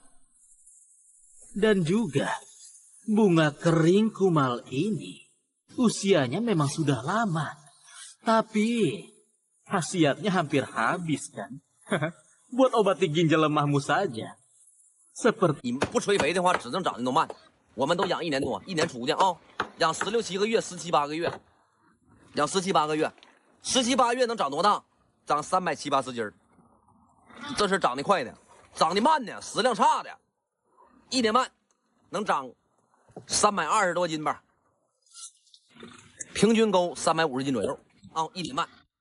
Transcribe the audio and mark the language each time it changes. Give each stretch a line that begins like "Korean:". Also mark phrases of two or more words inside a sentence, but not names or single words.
Indonesian: Dan juga, bunga kering kumal ini usianya memang sudah lama. Tapi, khasiatnya hampir habis kan? Buat obati ginjal lemahmu saja. Seperti...
Chinese: 你不催肥的话，只能长得都慢。我们都养1年多，1年出去啊，养16、17个月，17、18个月，养17、18个月，17、18月能长多大？长370、80斤儿。这是长得快的，长得慢的，食量差的，1年半能长320多斤吧，平均够350斤左右啊，1年半。